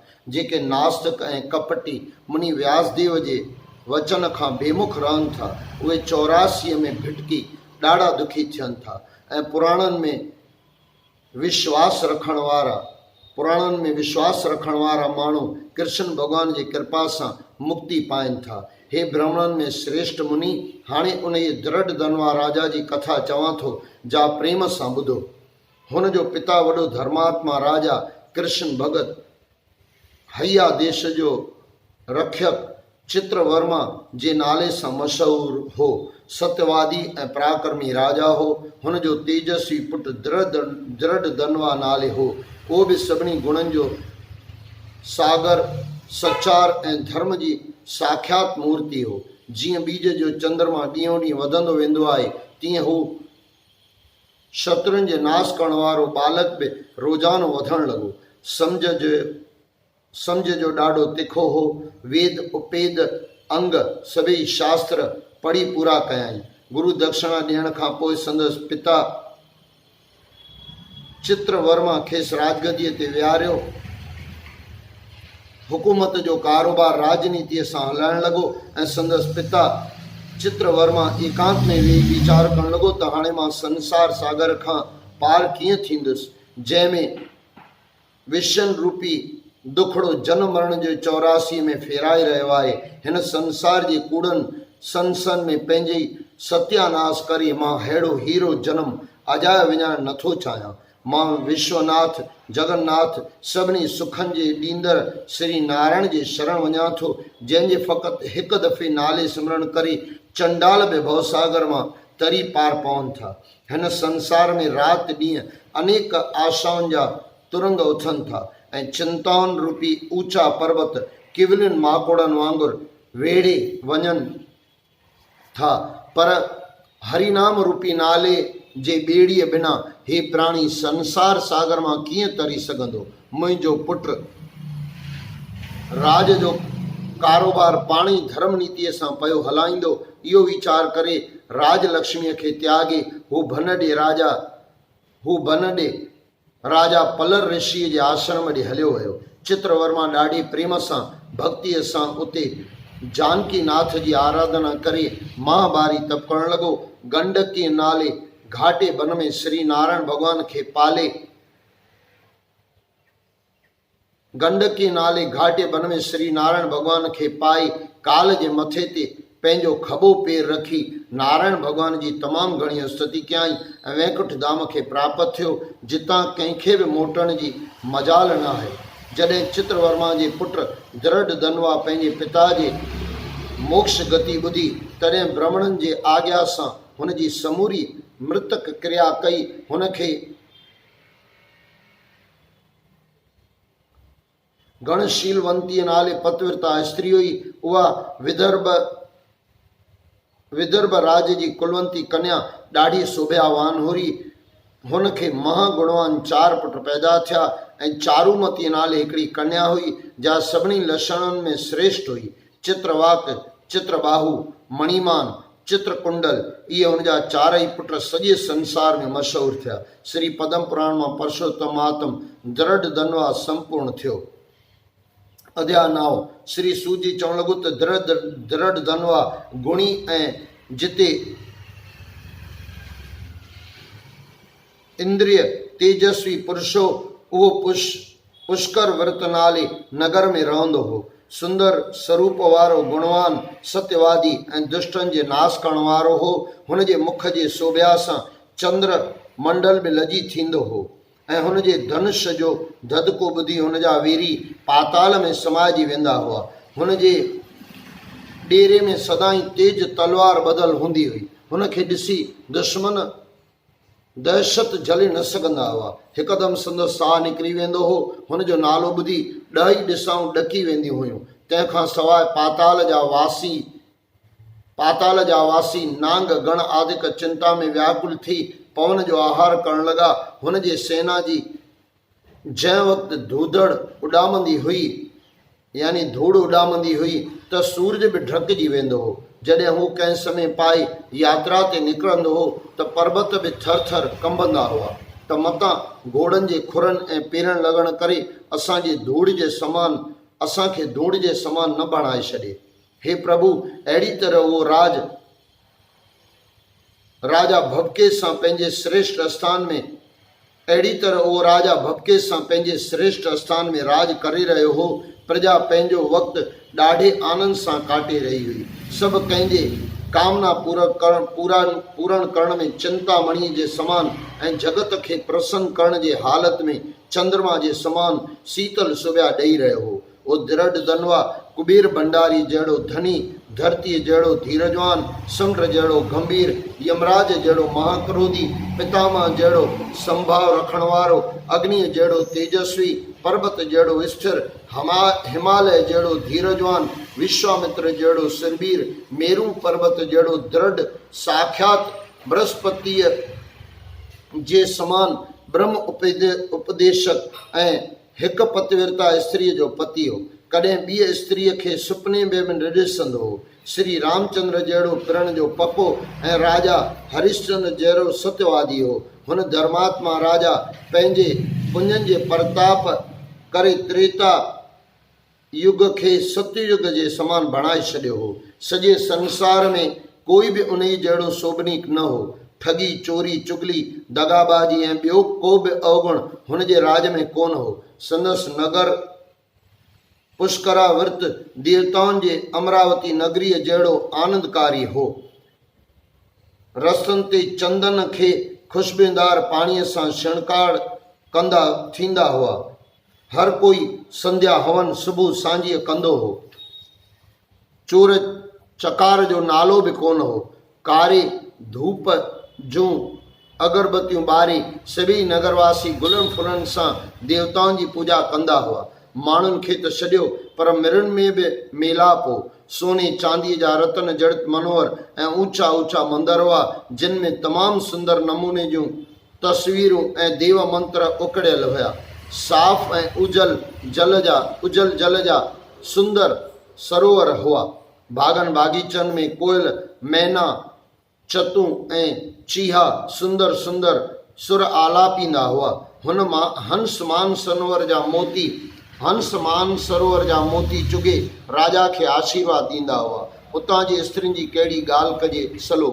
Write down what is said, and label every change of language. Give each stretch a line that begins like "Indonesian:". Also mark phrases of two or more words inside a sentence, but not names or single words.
Sindhi: जेके नास्तिक ऐं कपटी मुनि व्यासदेव जे वचन खां बेमुख रहनि था, उहे 84 में भिटकी ॾाढा दुखी थियनि था ऐं पुराणनि में विश्वास रखण वारा माण्हू कृष्ण भॻवान जी कृपा सां मुक्ति पाइनि था। हे ब्राह्मणनि में श्रेष्ठ मुनि, हाणे उन जे दृढ़ धनवा राजा जी कथा चवां थो, जा प्रेम सां ॿुधो। हुन जो पिता वॾो धर्मात्मा राजा कृष्ण भगत हैया देश जो रक्षक चित्रवर्मा जे नाले सां मशहूरु हो। सत्यवादी ऐं पराक्रमी राजा हो। हुन जो तेजस्वी पुटु दृढ़ धनवा नाले हो। उहो बि सभिनी गुणनि जो सागर, सचार ऐं धर्म जी साक्षात मूर्ति हो। जीअं बीज जो चंद्रमा ॾींहों ॾींहुं वधंदो वेंदो आहे, तीअं हू शत्रुनि जे नाश करण वारो बालक बि रोज़ानो वधणु लॻो। सम्झ जो ॾाढो तिखो हो। वेद उपेद अंग सभई शास्त्र पढ़ी पूरा कयाई। गुरु दक्षिणा ॾियण खां पोइ संदसि पिता चित्रवर्मा खेसि राजगदीअ ते विहारियो। हुकूमत जो कारोबार राजनीतिअ सां हलाइण लॻो ऐं संदसि पिता चित्रवर्मा एकांत में वेही वीचार करणु लॻो त हाणे मां संसार सागर खां पार कीअं थींदुसि, जंहिंमें विषन रूपी दुखड़ो जन्म मरण जो 84 में फेराए रहियो आहे। हिन संसार जे कूड़नि संसन में पंहिंजी सत्यानाश करे मां अहिड़ो हीरो जन्म अजाए विञाइण नथो चाहियां। मां विश्वनाथ जगन्नाथ सभिनी सुखनि जे ॾींदड़ श्री नारायण जे शरण वञां थो, जंहिंजे फ़क़ति हिकु दफ़े नाले सिमरण करे चंडाल बि भवसागर मां तरी पार पवनि था। हिन संसार में राति ॾींहुं अनेक आशाउनि जा तुरंग उथनि था ऐं चिंताउनि रूपी ऊचा पर्वत किवलियुनि माकोड़नि वांगुरु वेड़े वञनि था, पर हरिनाम रूपी नाले जे ॿेड़ीअ बिना हे प्राणी संसार सागर मां कीअं तरी सघंदो। मुंहिंजो पुटु राज जो कारोबार पाण ई धर्म नीतिअ सां पियो हलाईंदो, इहो वीचार करे राजलक्ष्मीअ खे त्यागे हू बनॾे राजा पलर ऋषिअ जे आश्रम ॾे हलियो वियो। चित्रवर्मा ॾाढी प्रेम सां भक्तीअ सां उते जानकी नाथ जी आराधना करे महाबारी तप करण लॻो। गंडकी नाले घाटे वन में श्री नारायण भॻवान खे पाले गंडकी नाले घाटे वन में श्री नारायण भॻवान खे पाए काल जे मथे ते पंहिंजो खॿो पेर रखी नारायण भॻवान जी तमामु घणी स्तुति कयाई ऐं वैकुंठ धाम खे प्राप्त थियो, जितां कंहिंखे बि मोटण जी मजाल न आहे। जॾहिं चित्रवर्मा जे पुट दृढ़ धनवा पंहिंजे पिता जे मोक्ष गति ॿुधी, तॾहिं ब्राह्मणनि जे आज्ञा सां हुन जी समूरी मृतक क्रिया कई। हुनखे गणशीलवंतीअ नाले पतिव्रता स्त्री हुई। उहा विदर्भ राज जी कुलवंती कन्या ॾाढी शोभयावान हुई। हुनखे महागुणवान 4 पुट पैदा थिया ऐं चारूमती नाले हिकिड़ी कन्या हुई, जा सभिनी लक्षणनि में श्रेष्ठ हुई। चित्रवाक, चित्रबाहु, मणिमान, चित्रकुंडल, इहे हुनजा 4 पुट सॼे संसार में मशहूर थिया। श्री पद्म पुराण मां परसोत्तम आत्म दृढ़ धनवा संपूर्ण थियो। अध्याय 9। श्री सूत जी चवण लॻो त दृढ़ धनवा गुणी ऐं जिते इंद्रिय तेजस्वी पुरुषो, उहो पुष्कर व्रत नाले नगर में रहंदो हो। सुंदर स्वरूप वारो, गुणवान, सत्यवादी ऐं दुष्टनि जे नाश करण वारो हो। हुन जे मुख जे शोभा सां चंद्र मंडल में लजी थींदो हो ऐं हुन जे धनुष जो धदको ॿुधी हुन जा वीरी पाताल में समाइजी वेंदा हुआ। हुन जे डेरे में सदाई तेज तलवार ॿधल हूंदी हुई। हुन खे ॾिसी दुश्मन दहशत झले न सघंदा हुआ। हिकदमि संदसि साह निकिरी वेंदो हो। हुन जो नालो ॿुधी 10 ॾिसाऊं ॾकी वेंदियूं हुयूं। तंहिंखां सवाइ पाताल जा वासी नांग गण आदिक चिंता में व्याकुल थी पवन जो आहार करण लॻा। हुन जे सेना जी जंहिं वक़्तु धूड़ उॾामंदी हुई त सूरज बि ढकिजी वेंदो हो। जॾहिं हू कंहिं समय पाए यात्रा ते निकिरंदो हो त पर्वत बि थर थर कंबंदा हुआ त मतां घोड़नि जे खुरनि ऐं पेरनि लॻण करे असांखे धूड़ जे समान न बणाए छॾे। हे प्रभु, अहिड़ी तरह उहो राजा भबके सां पंहिंजे श्रेष्ठ स्थान में राज करे रहियो हो। प्रजा पंहिंजो वक़्तु ॾाढे आनंद सां काटे रही हुई। सभु कंहिंजे कामना पूरण करण में चिंतामणीअ जे समान ऐं जगत खे प्रसन्न करण जे हालत में चंद्रमा जे समान शीतल सुभ्या ॾेई रहियो हो। ओ दृढ़ धनवा कुबेर भंडारी जहिड़ो धनी, धरतीअ जहिड़ो धीरजवान, समुंड जहिड़ो गंभीर, यमराज जहिड़ो महाक्रोधी, पितामह जहिड़ो संभाव रखण वारो, अग्निअ जहिड़ो तेजस्वी, पर्वत जहिड़ो स्थिर, हिमालय जहिड़ो धीरजवान, विश्वामित्र जहिड़ो सिरबीर, मेरू पर्वत जहिड़ो दृढ़, साक्षात बृहस्पतिअ जे समान ब्रह्म उपदेशक ऐं हिकु पतिव्रता स्त्रीअ जो पति हो। कॾहिं ॿीअ स्त्रीअ खे सुपने में बि न ॾिसंदो हो। श्री रामचंद्र जहिड़ो पिरण जो पको ऐं राजा हरिश्चंद्र जहिड़ो सत्यवादी हो। हुन धर्मात्मा राजा पंहिंजे पुञनि जे प्रताप करे त्रेता युग खे सतयुग जे समान बणाए छॾियो हो। सॼे संसार में कोई बि उन जहिड़ो शोभनीक न हो। ठगी, चोरी, चुगली, दगाबाजी ऐं ॿियो को बि अवगुण हुन जे राज में कोन हो। संदसि नगर पुष्करा विर्त देवताउनि जे अमरावती नगरीअ जहिड़ो आनंदकारी हो। रस्तनि ते चंदन खे खुशबूदार पाणीअ सां शिणकार थींदा हुआ। हर कोई संध्या हवन सुबुह सांझीअ कंदो हो। चोर चकार जो नालो बि कोन हो। कारे धूप जूं अगरबत्तियूं ॿारे सभई नगरवासी गुलनि फुलनि सां देवताउनि जी पूॼा कंदा हुआ। माण्हुनि खे त छॾियो, पर मिरनि में बि मेलाप हो। सोने चांदी जा रतन जड़ित मनोहर ऐं ऊंचा ऊंचा मंदर हुआ जिन में तमाम सुंदर नमूने जूं तस्वीरूं ऐं देव मंत्र उकड़ियल हुआ। साफ़ ऐं उजल जल जा सुंदर सरोवर हुआ। बागन बागीचन में कोयल मैना चतू ऐं चीहा सुंदर सुंदर सुर आलापींदा हुआ। हुन मां हंसमान सरोवर जा मोती चुगे राजा खे आशीर्वाद ॾींदा हुआ। उतां जी स्त्रियुनि जी कहिड़ी ॻाल्हि कजे सलो।